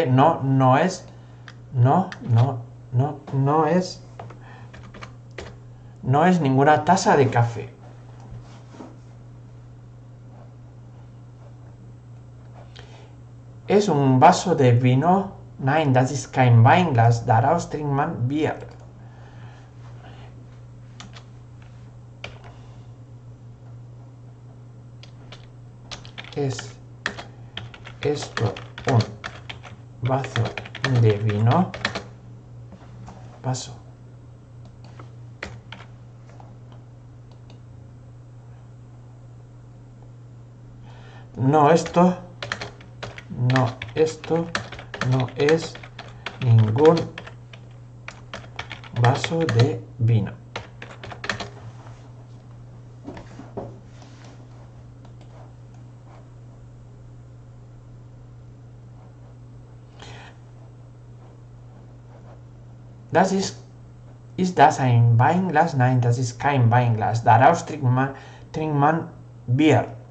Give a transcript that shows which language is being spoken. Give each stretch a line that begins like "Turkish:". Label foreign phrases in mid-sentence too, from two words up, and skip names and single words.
Spanish: No, no es. No es. No es ninguna taza de café. ¿Es un vaso de vino?
German: Nein, das ist kein Weinglas. Daraus trinkt man Bier.
Spanish: ¿Es esto un vaso de vino? Vaso. No, esto no es ningún vaso de vino.
German: Ist das ein Weinglas? Nein, das ist kein Weinglas. Daraus trinkt man Bier.